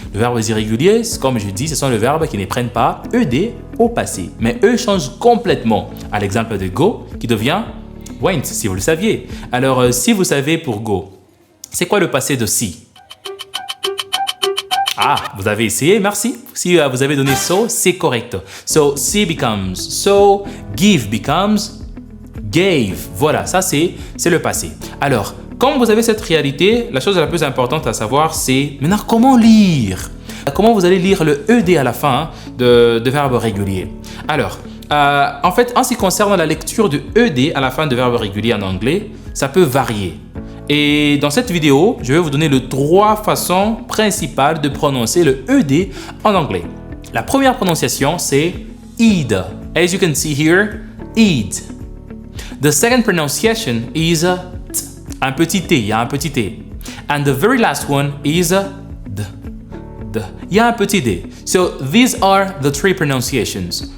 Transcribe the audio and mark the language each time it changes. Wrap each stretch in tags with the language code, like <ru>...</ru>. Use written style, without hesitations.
<fr>Le verbe irrégulier, comme je dis, ce sont les verbes qui ne prennent pas ED au passé. Mais eux changent complètement. À l'exemple de go, qui devient went, si vous le saviez. Alors, si vous savez pour go, c'est quoi le passé de see? Ah, vous avez essayé, merci. Si vous avez donné so, c'est correct.</fr> <en>So, see becomes so, give becomes gave.</en> <fr>Voilà, ça c'est le passé. Alors, quand vous avez cette réalité, la chose la plus importante à savoir, c'est maintenant comment lire. Comment vous allez lire le ED à la fin de verbe régulier. Alors, en fait, en ce qui concerne la lecture de ED à la fin de verbe régulier en anglais, ça peut varier. Et dans cette vidéo, je vais vous donner les trois façons principales de prononcer le ED en anglais. La première prononciation, c'est id.</fr> <en>As you can see here, id. The second pronunciation is t.</en> <fr>Un petit t, il y a un petit t.</fr> <en>And the very last one is d.</en> <fr>Il y a un petit d.</fr> <en>So these are the three pronunciations.</en>